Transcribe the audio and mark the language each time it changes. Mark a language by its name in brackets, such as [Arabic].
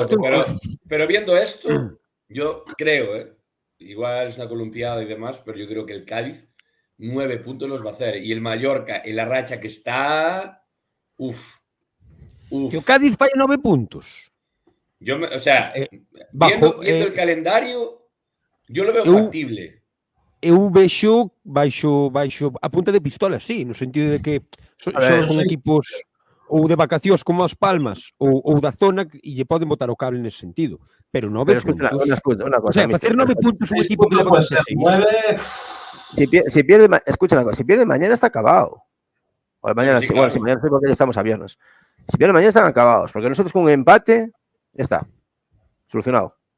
[Spanish] loco, pero viendo esto, yo creo, igual es una columpiada y demás, pero yo creo que el Cádiz 9 puntos los va a hacer. Y el Mallorca, en la racha que está... Uf. [Galician] Que o Cádiz falla 9 puntos. [Spanish] O sea, bajo, viendo el calendario, yo lo veo factible. [Galician] Eu vexo baixo a punta de pistola, sí, no sentido de que son equipos ou de vacacións como as Palmas ou da zona e lle poden botar o cable nese sentido. Pero 9 puntos. [Spanish] Una cosa, [Galician] o sea, facer 9 puntos un equipo que le [Spanish] puede ser 9. Si pierde, escucha una cosa, si pierde mañana está acabado. O mañana sí, bueno, si mañana sí porque ya estamos a viernes. Si pierde mañana están acabados, porque nosotros con un empate ya está. Solucionado.